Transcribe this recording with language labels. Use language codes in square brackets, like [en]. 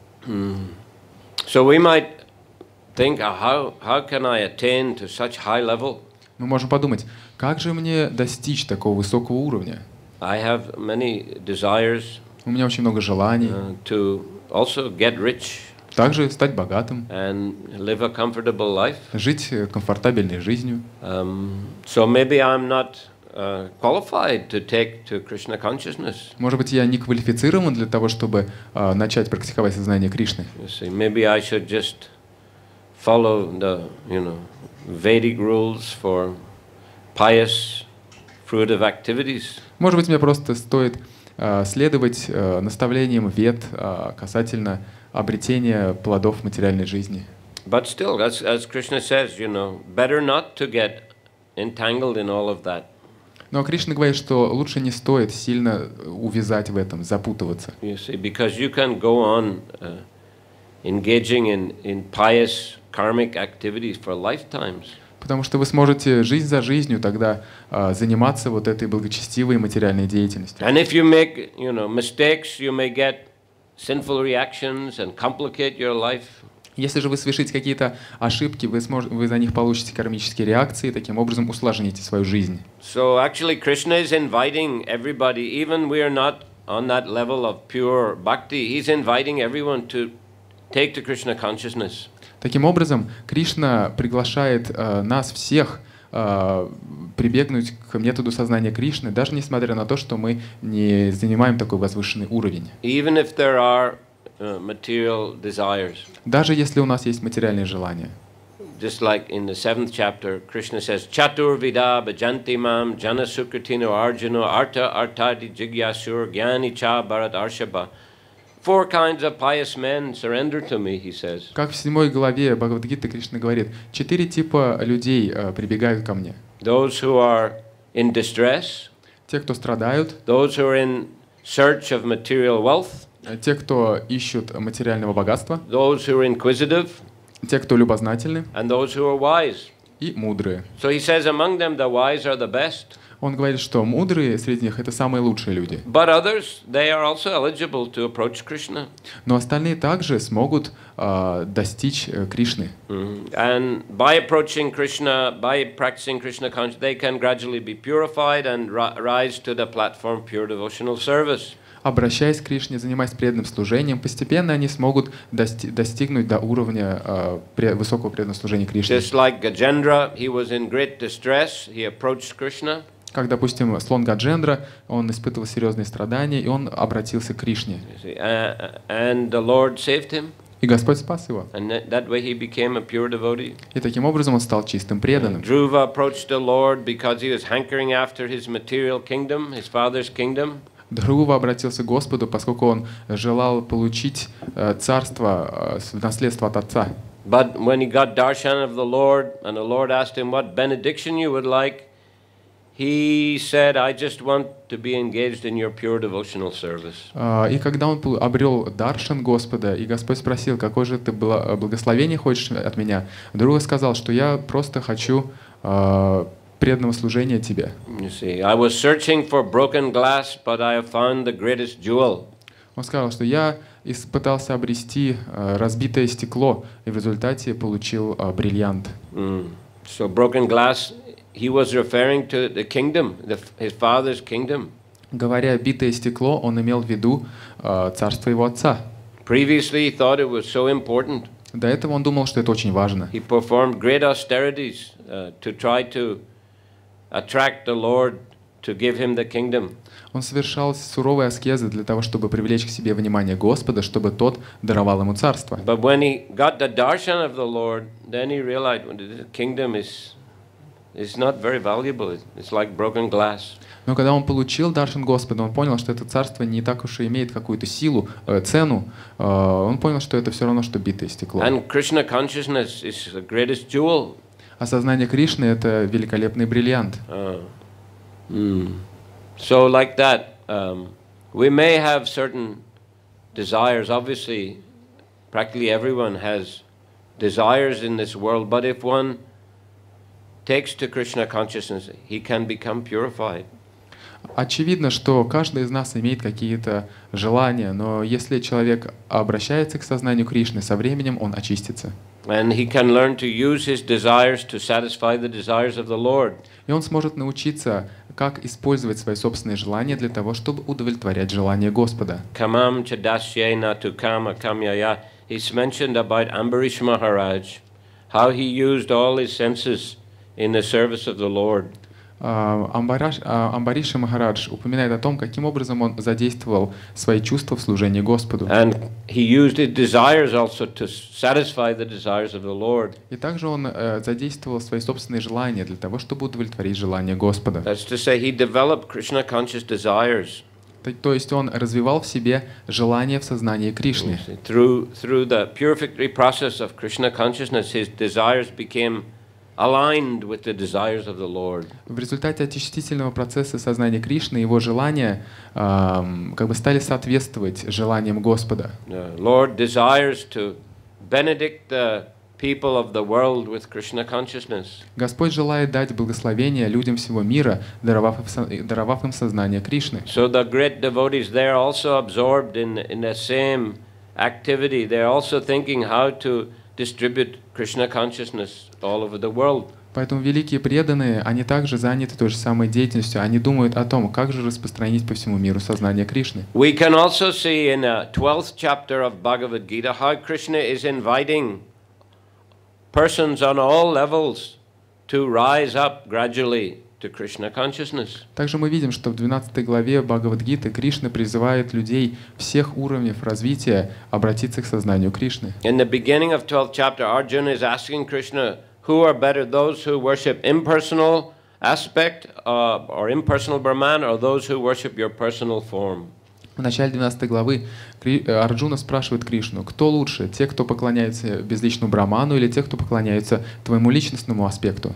[en] So we might think, how can I attain to such high level? [ru] Мы можем подумать, как же мне достичь такого высокого уровня? [en] I have many desires. [ru] У меня очень много желаний. [en] To also get rich. [ru] Также стать богатым. [en] And live a comfortable life. [ru] Жить комфортабельной жизнью. [en] So maybe I'm not qualified to take to Krishna consciousness. [ru] Может быть, я не квалифицирован для того, чтобы начать практиковать сознание Кришны. [en] Maybe I should just follow the, Vedic rules for pious, fruitive activities. [ru] Может быть, мне просто стоит следовать наставлениям Вед касательно обретения плодов материальной жизни. [en] But still, as Krishna says, better not to get entangled in all of that. [ru] Но Кришна говорит, что лучше не стоит сильно увязать в этом, запутываться. [en] You see, because you can go on engaging in pious karmic activities for lifetimes. [ru] Потому что вы сможете жизнь за жизнью тогда заниматься вот этой благочестивой материальной деятельностью. [en] And if you make, mistakes, you may get sinful reactions and complicate your life. [ru] Если же вы совершите какие-то ошибки, вы за них получите кармические реакции, и таким образом усложните свою жизнь. [en] So actually Krishna is inviting everybody, even we are not on that level of pure bhakti, he's inviting everyone to take to Krishna consciousness. [ru] Таким образом, Кришна приглашает нас всех прибегнуть к методу сознания Кришны, даже несмотря на то, что мы не занимаем такой возвышенный уровень. [en] Even if there are material desires. [ru] Даже если у нас есть материальные желания. [en] Just like in the 7th chapter, Krishna says, [sa] Chatur vida bhajanti mam jana sukritino arjuna arta artadi jigyasur gyani cha bharat arshaba. [en] 4 kinds of pious men surrender to me, he says. [ru] Как в 7 главе Бхагавад-гиты Кришна говорит, 4 типа людей прибегают ко мне. [en] Those who are in distress. [ru] Те, кто страдают. [en] Those who are in search of material wealth. [ru] Те, кто ищут материального богатства. [en] Those who are inquisitive. [ru] Те, кто любознательны. [en] And those who are wise. [ru] И мудрые. [en] So he says among them the wise are the best. [ru] Он говорит, что мудрые среди них — это самые лучшие люди. [en] But others, they are also eligible to approach Krishna. [ru] Но остальные также смогут достичь Кришны. [en] And by approaching Krishna, by practicing Krishna consciousness, they can gradually be purified and rise to the platform pure devotional service. [ru] Обращаясь к Кришне, занимаясь преданным служением, постепенно они смогут достигнуть до уровня высокого преданного служения Кришне. [en] Just like Gajendra, he was in great distress, he approached Krishna. [ru] Как, допустим, слон Гаджендра, он испытывал серьезные страдания, и он обратился к Кришне. [en] And the Lord saved him. [ru] И Господь спас его. [en] And that way he became a pure devotee. [ru] И таким образом он стал чистым преданным. [en] Dhruva approached the Lord because he was hankering after his material kingdom, his father's kingdom. [ru] Dhruva обратился к Господу, поскольку он желал получить царство в наследство от отца. [en] But when he got darshan of the Lord, and the Lord asked him what benediction you would like, he said, I just want to be engaged in your pure devotional service. [ru] И когда он обрел даршан Господа, и Господь спросил, какое же ты благословение хочешь от меня, Dhruva сказал, что я просто хочу преданного служения тебе. [en] You see, I was searching for broken glass, but I have found the greatest jewel. [ru] Он сказал, что я пытался обрести разбитое стекло, и в результате получил бриллиант. [en] So broken glass, he was referring to the kingdom, his father's kingdom. [ru] Говоря битое стекло, он имел в виду царство его отца. [en] Previously, he thought it was so important. [ru] До этого он думал, что это очень важно. [en] He performed great austerities to try to attract the Lord to give him the kingdom. [ru] Он совершал суровые аскезы для того, чтобы привлечь к себе внимание Господа, чтобы тот даровал ему царство. [en] But when he got the darshan of the Lord, then he realized the kingdom is not very valuable. It's like broken glass. [ru] Но когда он получил даршан Господа, он понял, что это царство не так уж и имеет какую-то силу, цену. Он понял, что это все равно, что битое стекло. [en] And Krishna consciousness is the greatest jewel. [ru] Осознание Кришны — это великолепный бриллиант. [en] So like that, we may have certain desires. Obviously, practically everyone has desires in this world. But if one takes to Krishna consciousness, he can become purified. [ru] Очевидно, что каждый из нас имеет какие-то желания, но если человек обращается к сознанию Кришны, со временем он очистится. [en] And he can learn to use his desires to satisfy the desires of the Lord. [ru] И он сможет научиться, как использовать свои собственные желания для того, чтобы удовлетворять желания Господа. [sa] Kamam chadasyena tu kama kamyaya. [en] He's mentioned about Ambarish Maharaj, how he used all his senses in the service of the Lord. [ru] Амбариша Махарадж упоминает о том, каким образом он задействовал свои чувства в служении Господу. [en] And he used his desires also to satisfy the desires of the Lord. [ru] И также он задействовал свои собственные желания для того, чтобы удовлетворить желания Господа. [en] That's to say, he developed Krishna conscious desires. [ru] То есть он развивал в себе желание в сознании Кришны. [en] Through the purificatory process of Krishna consciousness, his desires became aligned with the desires of the Lord. [ru] В результате очистительного процесса сознания Кришны его желания как бы стали соответствовать желаниям Господа. [en] The Lord desires to benedict the people of the world with Krishna consciousness. [ru] Господь желает дать благословение людям всего мира, даровав им сознание Кришны. [en] So the great devotees, they're also absorbed in the same activity. They're also thinking how to distribute Krishna consciousness all over the world. [ru] Поэтому великие преданные, они также заняты той же самой деятельностью. Они думают о том, как же распространить по всему миру сознание Кришны. [en] We can also see in the 12th chapter of Bhagavad Gita how Krishna is inviting persons on all levels to rise up gradually to Krishna consciousness. [ru] Также мы видим, что в 12 главе Бхагавад-гиты Кришна призывает людей всех уровней развития обратиться к сознанию Кришны. [en] In the beginning of 12th chapter, Arjuna is asking Krishna, who are better, those who worship impersonal aspect or impersonal Brahman, or those who worship your personal form? [ru] В начале 12 главы Арджуна спрашивает Кришну, кто лучше, те, кто поклоняется безличному Браману, или те, кто поклоняется твоему личностному аспекту?